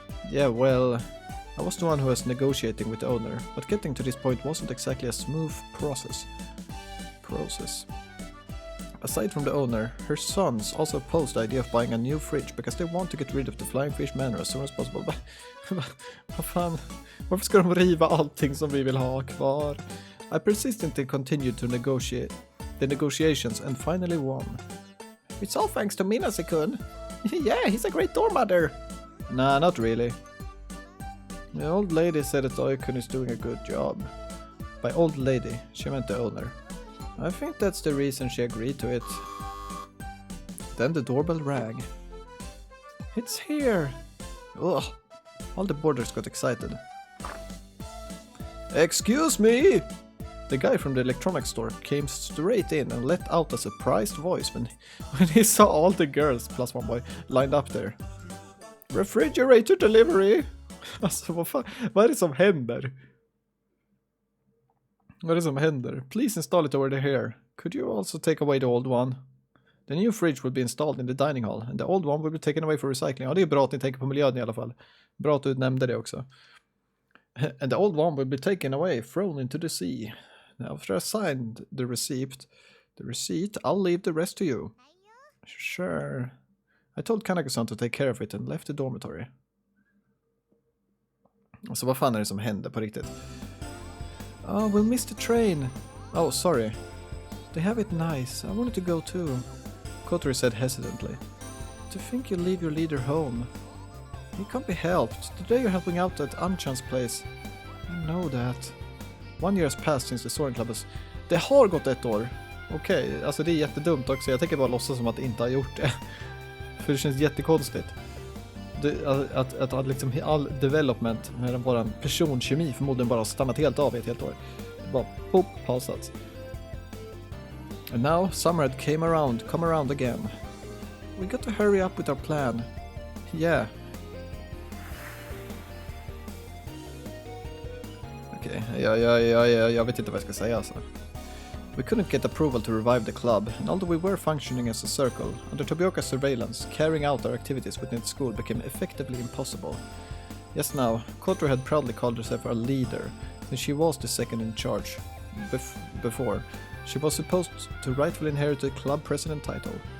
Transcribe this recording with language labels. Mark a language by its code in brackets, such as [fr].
[en] Yeah, well, I was the one who was negotiating with the owner, but getting to this point wasn't exactly a smooth process. Aside from the owner, her sons also opposed the idea of buying a new fridge because they want to get rid of the Flying Fish Manor as soon as possible. [sv] Vad fan? Varför ska de riva allting som vi vill ha kvar? [en] I persistently continued to negotiate the negotiations and finally won. It's all thanks to Minasekun. Yeah, he's a great door mother. Nah, not really. The old lady said that Oikun is doing a good job. By old lady, she meant the owner. I think that's the reason she agreed to it. Then the doorbell rang. It's here! Ugh. All the boarders got excited. Excuse me! The guy from the electronics store came straight in and let out a surprised voice when he saw all the girls, plus one boy, lined up there. Refrigerator delivery! [sv] Alltså vad är det som händer? Vad är det som händer? [en] Please install it over here. Could you also take away the old one? The new fridge will be installed in the dining hall and the old one will be taken away for recycling. [sv] Ja, det är bra att ni tänker på miljön i alla fall. Bra att du nämnde det också. [en] And the old one will be taken away, thrown into the sea. Now, after I signed the receipt, I'll leave the rest to you. Sure. I told Kanako-san to take care of it and left the dormitory. [sv] Så vad fan är det som händer på riktigt? [en] Oh, we'll miss the train. Oh, sorry. They have it nice. I wanted to go too. Kotori said hesitantly. To think you leave your leader home. It can't be helped. Today you're helping out at Anchan's place. I know that. 1 year has passed since the Soaring Club has... [sv] Det har gått 1 år. Okej, alltså det är jättedumt också. Jag tänker bara låtsas som att det inte har gjort det. För det känns jättekonstigt. Att liksom all development med våran personkemi förmodligen bara stannat helt av i ett helt år. Bara pop, pausats. [en] And now summer had come around again. We got to hurry up with our plan. Yeah. [sv] Okay, jag vet inte vad jag ska säga alltså. [en] We couldn't get approval to revive the club, and although we were functioning as a circle, under Tobioka's surveillance, carrying out our activities within the school became effectively impossible. Yes, now, Kotori had proudly called herself our leader, since she was the second in charge. Before, she was supposed to rightfully inherit the club president title.